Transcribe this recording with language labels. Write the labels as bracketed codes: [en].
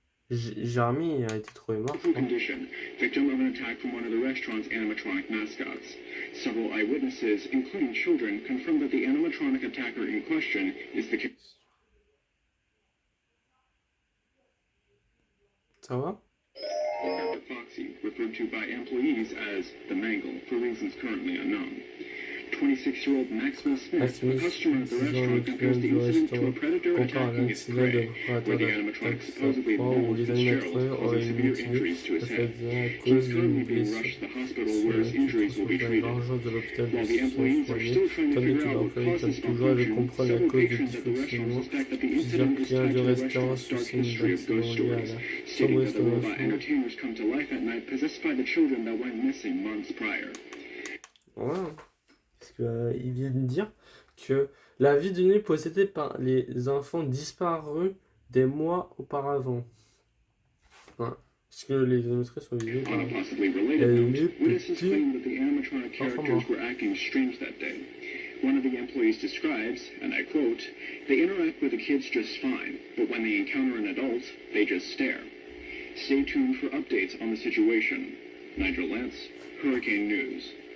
[fr] Jérémy a été trouvé mort. [en] condition, victim of an attack from one of the restaurant's animatronic mascots. Several eyewitnesses, including children, confirmed that the animatronic attacker in question is the... [fr] Ça va? [en] Foxy, referred to by employees as the Mangle, for reasons currently unknown. 26-year-old Maxwell Smith, a customer at the restaurant, compares the incident to a predator attacking its prey, where the animatronic supposedly belonged to Fitzgerald, causing severe injuries to his head. He's currently being rushed to the hospital where his injuries will be treated. While the employees are still trying to figure out what caused this malfunction, several patrons at the restaurant suspect that the incident is tied to the restaurant's dark history of ghost stories, stating that the robot entertainers come to life at night possessed by the children that went missing months prior. [fr] Voilà. Parce qu'il vient de dire que la vie de nuit est possédée par les enfants disparus des mois auparavant. Voilà. Parce que les animatrices sont visées par [en] On a possibly related note, witnesses claim that the animatronic characters were acting strange that day. One of the employees describes, and I quote, "They interact with the kids just fine, but when they encounter an adult, they just stare." Stay tuned for updates on the situation. Nigel Lance, Hurricane News.